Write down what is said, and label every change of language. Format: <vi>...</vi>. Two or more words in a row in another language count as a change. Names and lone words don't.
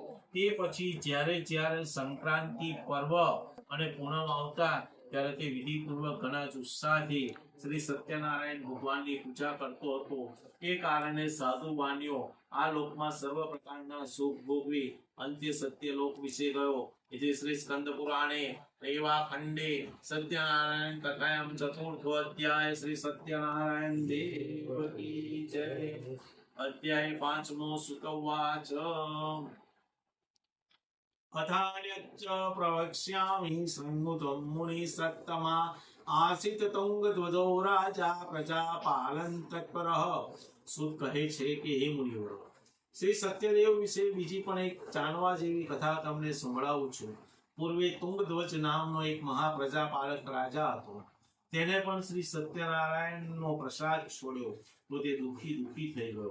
<gu>તે પછી જ્યારે સંક્રાંતિ પર્વ અને પૂનમ આવતા ત્યારે તે વિધિપૂર્વક ઘણા જ ઉત્સાહથી શ્રી સત્યનારાયણ ભગવાનની પૂજા કરતો હતો. એ કારણે સાધુ માન્યો આ લોકમાં સર્વ પ્રકારના સુખ ભોગવી અંત્ય સત્યલોક વિશે ગયો.</gu> <sa>इति श्री स्कंद पुराणे रेवा खंडे सत्यनारायण कथायां चतुर्थो अध्याय श्री सत्यनारायण</sa> <hi>देव की जय.</hi> <sa>अध्याय 5 सुतवाच अथान्यच्च प्रवक्ष्यामि संगुतं मुनिसत्तमा आसित तुंगध्वजो राजा प्रजापालन तत्परः.</sa> <gu>સુત કહે છે કે હે મુનિવરો, શ્રી સત્યદેવ વિશે બીજી પણ એક જાણવા જેવી કથા તમને સંભળાવું છું. પૂર્વે તુંગધ્વજ નામનો એક મહાપ્રજાપાલક રાજા હતો. તેને પણ શ્રી સત્યનારાયણનો પ્રસાદ છોડ્યો તો તે દુઃખી થઈ ગયો.</gu>